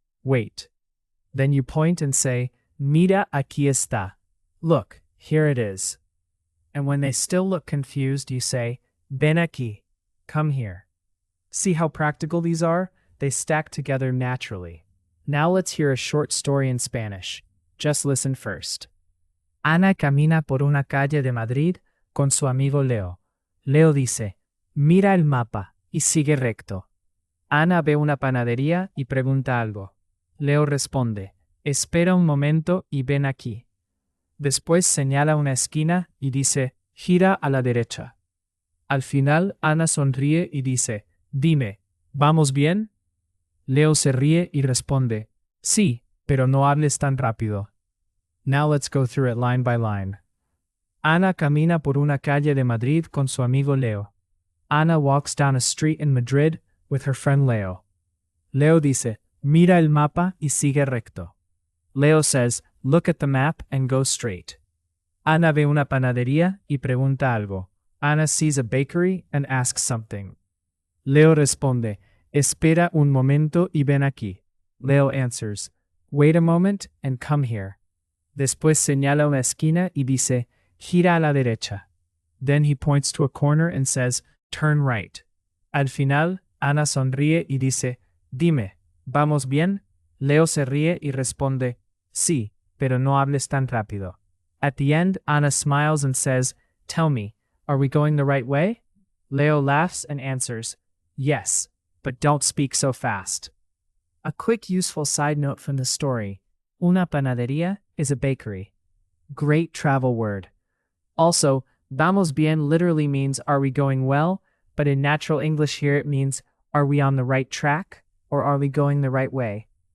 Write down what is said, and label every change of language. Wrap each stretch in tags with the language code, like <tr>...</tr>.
<en>Wait. Then you point and say,</en> <es>mira aquí está.</es> <en>Look, here it is. And when they still look confused, you say,</en> <es>ven aquí.</es> <en>Come here. See how practical these are? They stack together naturally. Now let's hear a short story in Spanish. Just listen first.</en> <es>Ana camina por una calle de Madrid con su amigo Leo. Leo dice, mira el mapa y sigue recto. Ana ve una panadería y pregunta algo. Leo responde, espera un momento y ven aquí. Después señala una esquina y dice, gira a la derecha. Al final, Ana sonríe y dice, dime, ¿vamos bien? Leo se ríe y responde, sí, pero no hables tan rápido.</es> <en>Now let's go through it line by line.</en> <es>Ana camina por una calle de Madrid con su amigo Leo.</es> <en>Ana walks down a street in Madrid with her friend Leo.</en> <es>Leo dice, mira el mapa y sigue recto.</es> <en>Leo says, look at the map and go straight.</en> <es>Ana ve una panadería y pregunta algo.</es> <en>Ana sees a bakery and asks something.</en> <es>Leo responde, espera un momento y ven aquí.</es> <en>Leo answers, wait a moment and come here.</en> <es>Después señala una esquina y dice, gira a la derecha.</es> <en>Then he points to a corner and says, turn right.</en> <es>Al final, Ana sonríe y dice, dime, ¿vamos bien? Leo se ríe y responde, sí, pero no hables tan rápido.</es> <en>At the end, Ana smiles and says, tell me, are we going the right way? Leo laughs and answers, yes, but don't speak so fast. A quick useful side note from the story,</en> <es>una panadería</es> <en>is a bakery. Great travel word. Also,</en> <es>vamos bien</es> <en>literally means are we going well, but in natural English here it means are we on the right track or are we going the right way?</en>